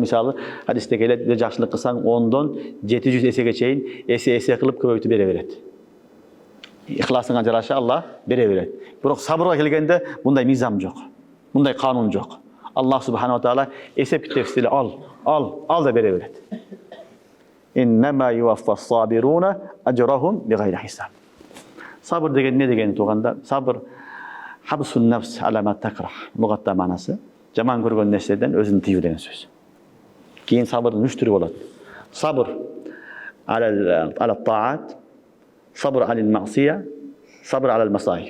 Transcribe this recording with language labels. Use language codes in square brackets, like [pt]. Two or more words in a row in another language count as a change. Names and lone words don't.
[ky] Мисалы, хадисте келет, бир жакшылык кылсаң 10дон 700 эсеге чейин эсе кылып көбөйтүп бере берет. Ихласыңа жараша Алла бере берет. Бирок сабырга келгенде мындай мизам жок. Мындай канун жок. Аллах субханаху таала эсеп китепсиз ал да бере берет. [ar] إنما يوفى الصابرون أجرهم بغير حساب. [ky] Сабыр деген не деген туганда? [ar] الصبر حبس النفس على ما تكره. [ky] Лугатта манасы жаман көргөн нерседен өзүн тыюу деген сөз. Кийин сабырдын 3 түрү болот. [ar] صبر على الطاعة صبر عن المعصية صبر على المصائب.